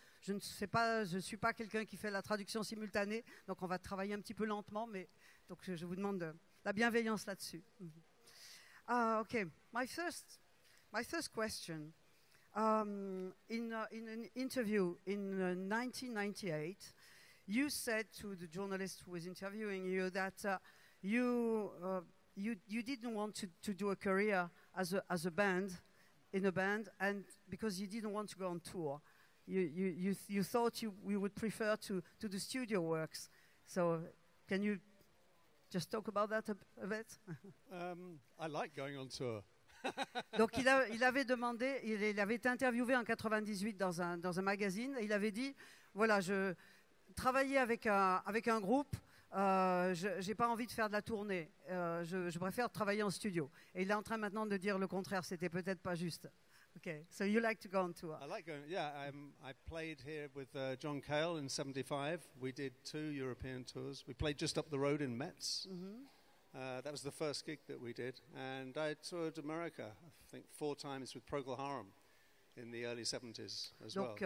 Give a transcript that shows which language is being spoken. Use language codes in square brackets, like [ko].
[fr] Je ne suis pas quelqu'un qui fait la traduction simultanée, donc on va travailler un petit peu lentement, mais donc je vous demande la bienveillance là-dessus. [en] Okay, my first question. In an interview in 1998, you said to the journalist who was interviewing you that you didn't want to do a career as a band, in a band, and because you didn't want to go on tour. You thought we would prefer to do studio works. So can you just talk about that a bit? I like going on tour. [fr] Donc il avait demandé, il avait été interviewé en 98 dans un magazine, et il avait dit, voilà, je travaillais avec un groupe, j'ai pas envie de faire de la tournée, je préfère travailler en studio. Et il est en train maintenant de dire le contraire, c'était peut-être pas juste. [en] Okay, so you like to go on tour? I like going, yeah. I played here with John Cale in '75. We did 2 European tours. We played just up the road in Metz. Mm-hmm. That was the first gig that we did. And I toured America, I think 4 times with Procol Harum in the early 70s as well.